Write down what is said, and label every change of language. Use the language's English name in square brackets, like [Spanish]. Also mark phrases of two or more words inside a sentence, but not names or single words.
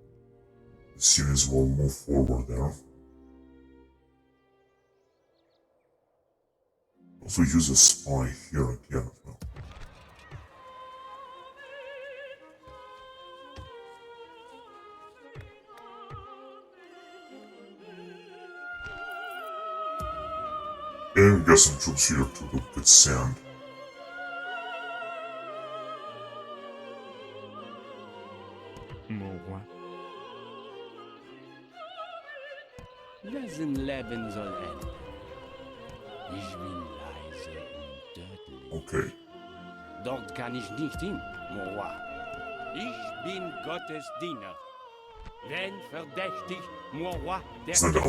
[English] the units will move forward there. Also use a spy here again as well. And we got some troops here to look at sand. [French] Mon roi. [German] Wessen Leben soll enden? Ich bin leise und tödlich. Okay. Dort kann ich nicht hin, [French] mon roi. [German] Ich bin Gottes Diener. Wenn verdächtig, [French] mon roi, [German] der Ist nicht der